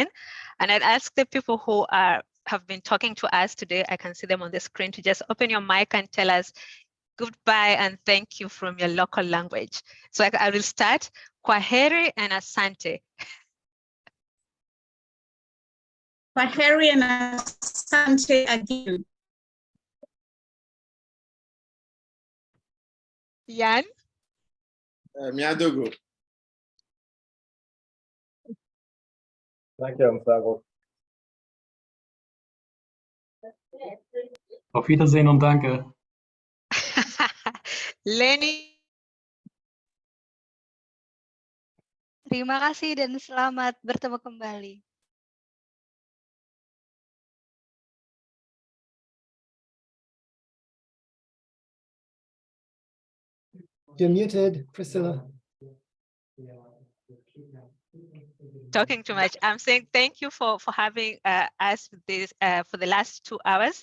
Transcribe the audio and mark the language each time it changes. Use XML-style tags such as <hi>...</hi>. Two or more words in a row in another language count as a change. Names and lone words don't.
<en>And I'd ask the people who have been talking to us today, I can see them on the screen, to just open your mic and tell us goodbye and thank you from your local language. So I will start. Kwaheri and asante. Kwaheri and asante again. Yan? Miadogo.</en> <de>Danke, Amsago. Auf Wiedersehen und danke.</de> <en>Lenny?</en> <id>Terima kasih dan selamat bertemu kembali.</id> <en>You're muted, Priscilla. Talking too much. I'm saying thank you for having us this for the last 2 hours.</en>